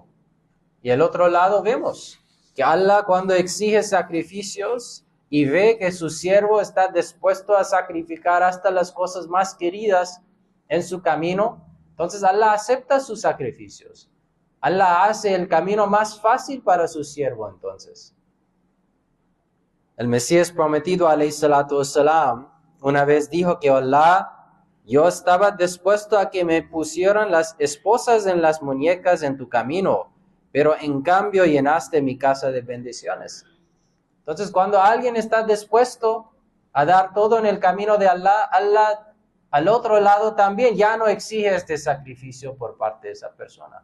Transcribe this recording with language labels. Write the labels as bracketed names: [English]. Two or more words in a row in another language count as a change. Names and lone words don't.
[Spanish] Y el otro lado vemos que Allah, cuando exige sacrificios y ve que su siervo está dispuesto a sacrificar hasta las cosas más queridas en su camino, entonces Allah acepta sus sacrificios. Allah hace el camino más fácil para su siervo entonces. El Mesías prometido, [Arabic] عليه الصلاة والسلام, [Spanish] una vez dijo que Allah, yo estaba dispuesto a que me pusieran las esposas en las muñecas en tu camino, pero en cambio llenaste mi casa de bendiciones. Entonces, cuando alguien está dispuesto a dar todo en el camino de Allah, Allah al otro lado también ya no exige este sacrificio por parte de esa persona.